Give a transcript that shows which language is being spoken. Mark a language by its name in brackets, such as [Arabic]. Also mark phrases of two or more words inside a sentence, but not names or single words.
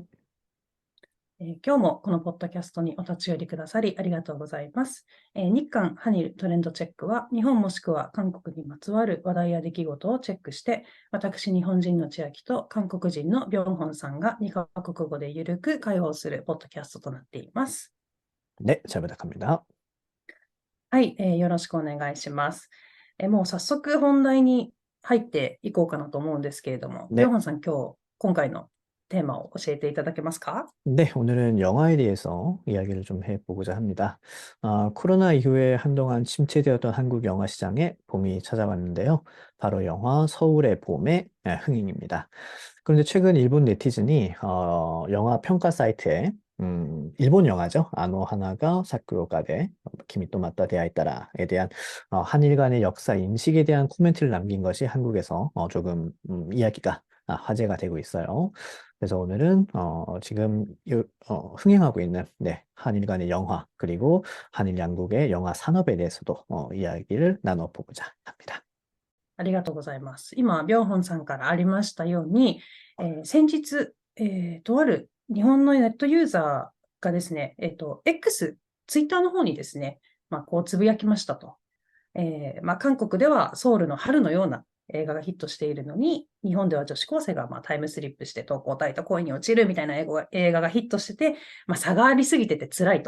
[Japanese] 今日もこのポッドキャストにお立ち寄りくださりありがとうございます。日韓ハニルトレンドチェックは、日本もしくは韓国にまつわる話題や出来事をチェックして、私、日本人の千秋と韓国人のビョンホンさんが2カ国語でゆるく会話をするポッドキャストとなっています。 [Korean] 네, 잘 부탁합니다. [Japanese] はい、よろしくお願いします。もう早速本題に入っていこうかなと思うんですけれども、ビョン [Korean] 네, [Japanese] ホンさん、今回のテーマを教えていただけますか？ [Korean] 네, 오늘은 영화에 대해서 이야기를 좀 해보고자 합니다. 코로나 이후에 한동안 침체되었던 한국 영화 시장에 봄이 찾아왔는데요. 바로 영화 서울의 봄의 흥행입니다. 그런데 최근 일본 네티즌이 영화 평가 사이트에 일본 영화죠. 아노 하나가 사쿠요카데 키미 또 맞다 데아이따라에 대한 한일 간의 역사 인식에 대한 코멘트를 남긴 것이 한국에서 조금 이야기가 화제가 되고 있어요. 그래서 오늘은 지금 흥행하고 있는 한일 간의 영화 그리고 한일 양국의 영화 산업에 대해서도 이야기를 나눠보고자 합니다. [Japanese] ありがとうございます。今、ビョンホンさんからありましたように、先日、とある日本のネットユーザーがですね、X、ツイッターの方にですね、こうつぶやきましたと。韓国ではソウルの春のような映画がヒットしているのに、日本では女子高生がタイムスリップして投稿体と恋に落ちるみたいな映画がヒットしてて、差がありすぎてて辛いと。